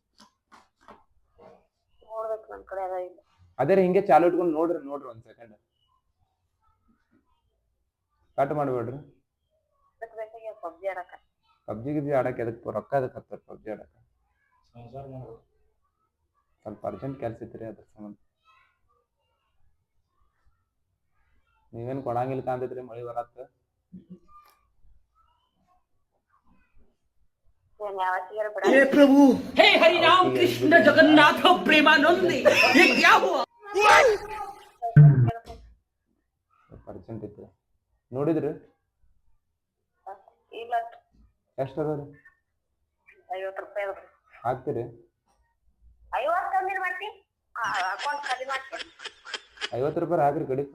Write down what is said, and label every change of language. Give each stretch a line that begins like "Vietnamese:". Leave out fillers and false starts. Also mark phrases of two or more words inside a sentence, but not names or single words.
Kannada: ಅದೇ ರೀ ಹಿಂಗೆ ಚಾಲು ಇಟ್ಕೊಂಡ್ ನೋಡ್ರಿ ಒಂದ್ ಸೆಕೆಂಡ್ ಕಟ್ ಮಾಡ್ಬೇಡ್ರಿ ಪಬ್ಜಿ ಗಿಬ್ಜಿ ಆಡಕ್ ಎದಕ್ ರೊಕ್ಕ ಅದಕ್ಕೆ ಹತ್ತಾರ ಪಬ್ಜಿ ಆಡಕ ಸ್ವಲ್ಪ ಅರ್ಜೆಂಟ್ ಕೆಲ್ಸ ಐತ್ರಿ ಅದ್ರ ಸಂಬಂಧ ನೀವೇನ್ ಕೊಡಂಗಿಲ್ಲ ಕಾಣ್ತೈತ್ರಿ ಮಳಿ ಬರತ್ತ
Hindi: हे प्रभु हे हरि राम कृष्ण जगन्नाथ प्रेमानंद ये क्या हुआ
Kannada: ಅರ್ಜೆಂಟ್ ಐತಿ ನೋಡಿದ್ರಿ ಎಷ್ಟು ಅದಾವ್ರಿ? 50 ರೂಪಾಯಿ ಅದ. ಹಾಕ್ತೀರಿ? 50 ಕಮ್ಮಿ ಮಾಡ್ತಿ ಅಕೌಂಟ್ ಖಾಲಿ ಮಾಡ್ತೀನಿ. 50 ರೂಪಾಯಿ ಹಾಕ್ರಿ ಕಡಿತ.